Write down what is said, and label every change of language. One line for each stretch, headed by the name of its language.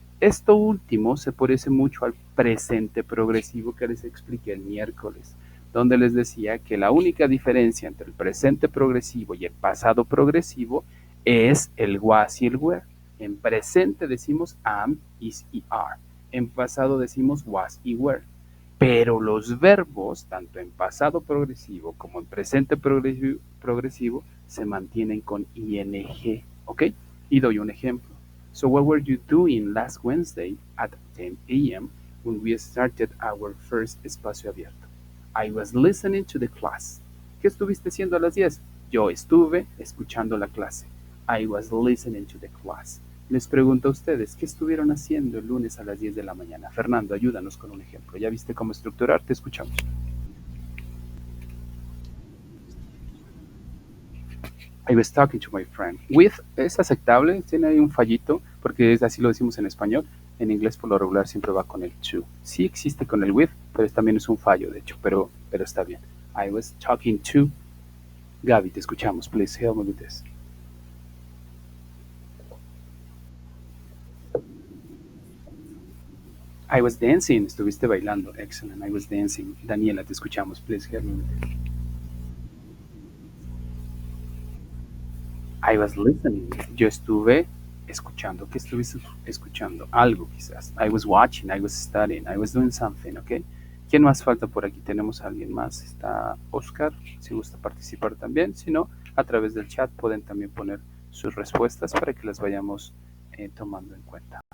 Spanish: Esto último se parece mucho al presente progresivo que les expliqué el miércoles, donde les decía que la única diferencia entre el presente progresivo y el pasado progresivo es el was y el were. En presente decimos am, is y are. En pasado decimos was y were. Pero los verbos, tanto en pasado progresivo como en presente progresivo se mantienen con ing, ¿ok? Y doy un ejemplo.
English: So what were you doing last Wednesday at 10 a.m. when we started our first espacio abierto? I was listening to the class.
Spanish: ¿Qué estuviste haciendo a las 10? Yo estuve escuchando la clase.
English: I was listening to the class.
Spanish: Les pregunto a ustedes, ¿qué estuvieron haciendo el lunes a las 10 de la mañana? Fernando, ayúdanos con un ejemplo. ¿Ya viste cómo estructurar? Te escuchamos.
English: I was talking to my friend.
Spanish: With es aceptable, tiene ahí un fallito, porque es así lo decimos en español. En inglés por lo regular siempre va con el to. Sí existe con el with, pero también es un fallo, de hecho, pero está bien.
English: I was talking to Gaby,
Spanish: te escuchamos.
English: Please help me with this. I was dancing,
Spanish: estuviste bailando.
English: Excellent, I was dancing. Daniela,
Spanish: te escuchamos.
English: Please help me with this. I was listening.
Spanish: Yo estuve escuchando. ¿Qué estuviste escuchando? Algo quizás.
English: I was watching, I was studying, I was doing something, ¿ok?
Spanish: ¿Quién más falta por aquí? Tenemos a alguien más. Está Oscar, si gusta participar también. Si no, a través del chat pueden también poner sus respuestas para que las vayamos tomando en cuenta.